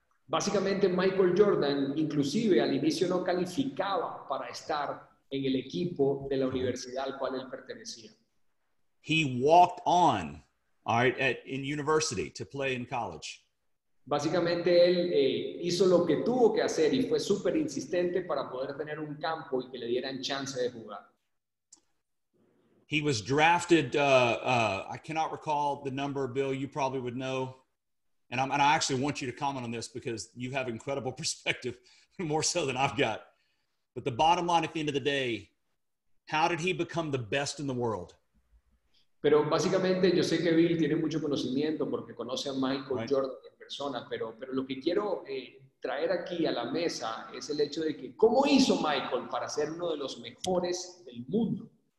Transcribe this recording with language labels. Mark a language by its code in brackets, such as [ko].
[es] Básicamente Michael Jordan inclusive al inicio no calificaba para estar en el equipo de la universidad al cual él pertenecía. [en] He walked on, all right, in university to play in college. [es] Básicamente él hizo lo que tuvo que hacer y fue súper insistente para poder tener un campo y que le dieran chance de jugar. [en] He was drafted, I cannot recall the number, Bill, you probably would know. And I actually want you to comment on this because you have incredible perspective, more so than I've got. But the bottom line at the end of the day, how did he become the best in the world? [es] Pero básicamente yo sé que Bill tiene mucho conocimiento porque conoce a Michael Jordan en persona, pero lo que quiero traer aquí a la mesa es el hecho de que ¿cómo hizo Michael para ser uno de los mejores del mundo?